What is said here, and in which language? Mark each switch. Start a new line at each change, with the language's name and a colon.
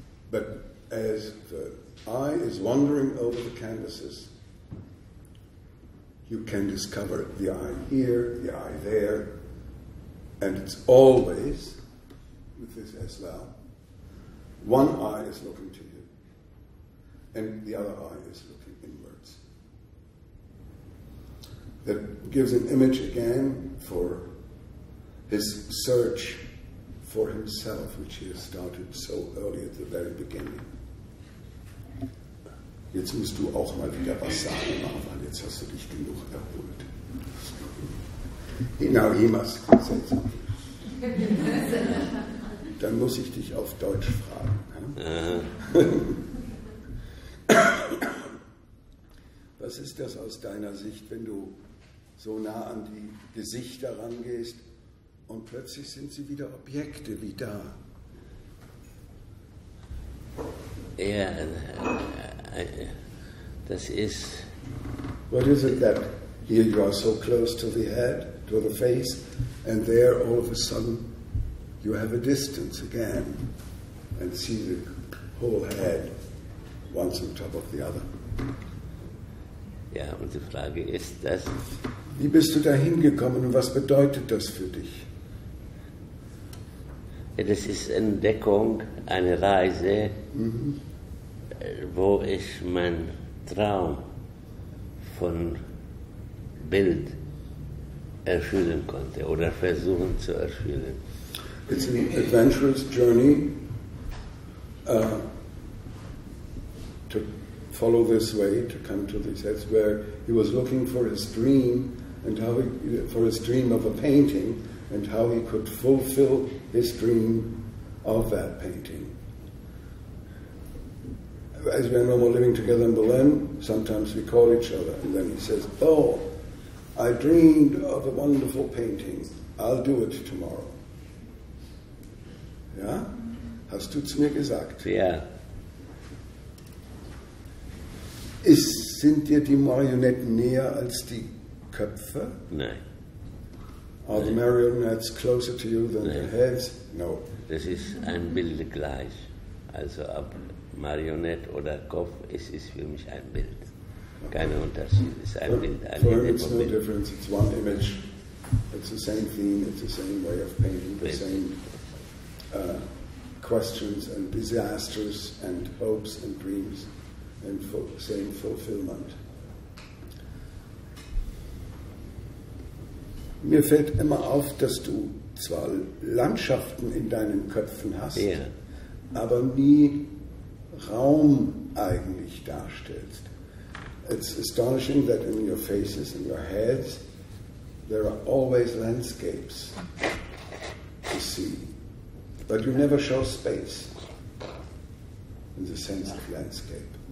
English: But as the eye is wandering over the canvases, you can discover the eye here, the eye there, and it's always, with this as well, one eye is looking to you, and the other eye is looking inwards. That gives an image again for his search for himself, which he has started so early at the very beginning.
German: Jetzt musst du auch mal wieder was sagen, Marwan. Jetzt hast du dich genug erholt.
English: Now he must say something.
German: Dann muss ich dich auf Deutsch fragen. Was ist das aus deiner Sicht, wenn du so nah an die Gesichter rangehst und plötzlich sind sie wieder Objekte wie da? Ja, das ist...
English: What is it that here you are so close to the head, to the face, and there all of a sudden you have a distance again and see the whole head, once on top of the other?
German: Ja, und die Frage ist das... Wie bist du da hingekommen und was bedeutet das für dich? Ja, das ist Entdeckung, eine Reise, wo ich meinen Traum von Bild erfüllen konnte oder versuchen zu erfüllen.
English: It's an adventurous journey to follow this way, to come to this. That's where he was looking for his dream and for his dream of a painting and how he could fulfill his dream of that painting. As we are no more living together in Berlin, sometimes we call each other, and then he says, "Oh, I dreamed of a wonderful painting. I'll do it tomorrow."
German: Ja? Hast du zu mir gesagt? Ja. Sind dir die Marionetten näher als die Köpfe? Nein.
English: Are the marionettes closer to you than the heads? No.
German: Das ist ein Bild gleich. Also ob Marionette oder Kopf, es ist für mich ein Bild. Kein Unterschied. Es ist ein Bild.
English: For him it's no difference. It's one image. It's the same theme. It's the same way of painting. The same questions and disasters and hopes and dreams and same fulfillment.
German: Mir fällt immer auf, dass du zwar Landschaften in deinen Köpfen hast, aber nie Raum eigentlich darstellst.
English: It's astonishing that in your faces, in your heads, there are always landscapes to see, but you never show space in the sense of landscape.